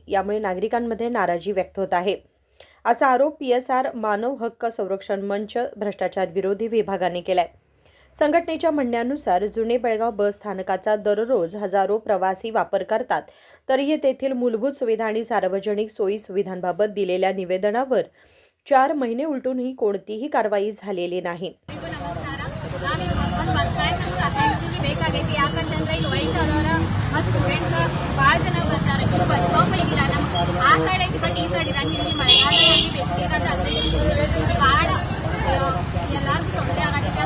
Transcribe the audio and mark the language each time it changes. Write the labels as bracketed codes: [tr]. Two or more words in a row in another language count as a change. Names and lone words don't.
[mr] यामुळे नागरिकांमध्ये नाराजी व्यक्त होत आहे. असा आरोप PSR मानव हक्क संरक्षण मंच भ्रष्टाचार विरोधी विभागाने केलाय. संघटनेच्या म्हणण्यानुसार जुने बेळगाव बस स्थानकाचा दररोज हजारो प्रवासी वापर करतात. तरीही तेथील मूलभूत सुविधा आणि सार्वजनिक सोयी सुविधांबाबत दिलेल्या निवेदनावर 4 महिने उलटूनही कोणतीही कारवाई झालेली नाही. [kn] ಬೇಕಾಗೈತಿ ಯಾಕಂತಂದ್ರೆ ಇಲ್ಲಿ ವಯಸ್ಸಾದವರ ಸ್ಟೂಡೆಂಟ್ಸ್ ಭಾಳ ಜನ ಬರ್ತಾರೆ. [en] bus stop [kn] ಆಗಿಲ್ಲ, ನಮ್ಮ ಆ ಸೈಡ್ ಐತಿ ಬಟ್ ಈ ಸೈಡ್ ಇರಂಗಿಲ್ಲ. ಮಳೆಗಾಲದಲ್ಲಿ ಬೇಸಿಗೆಗಾಲ ಭಾಳ ಎಲ್ಲರಿಗೂ ತೊಂದರೆ ಆಗತ್ತೆ.